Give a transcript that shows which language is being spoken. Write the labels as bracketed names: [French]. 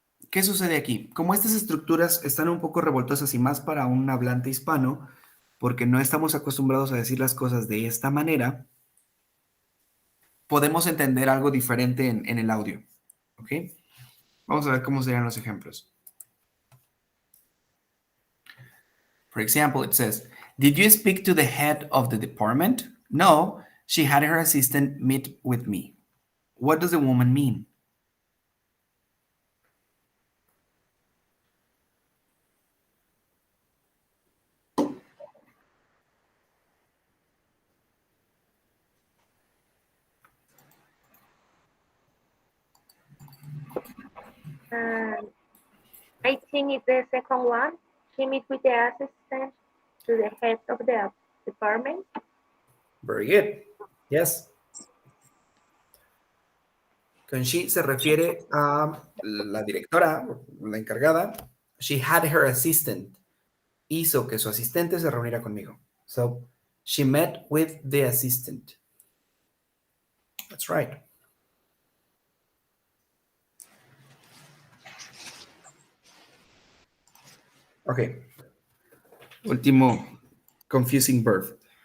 [Spanish] ¿Qué sucede aquí? Como estas estructuras están un poco revoltosas y más para un hablante hispano, porque no estamos acostumbrados a decir las cosas de esta manera, podemos entender algo diferente en el audio. ¿Ok? Vamos a ver cómo serían los ejemplos. [English] For example, it says, did you speak to the head of the department? No, she had her assistant meet with me. What does the woman mean? I think it's the second one. She meet with the assistant to the head of the department. Very good. Yes. [Spanish] Con she se refiere a la directora, la encargada. [English] She had her assistant. [Spanish] Hizo que su asistente se reuniera conmigo. [English] So, she met with the assistant. That's right. Okay. [Spanish] Último [English] confusing verb.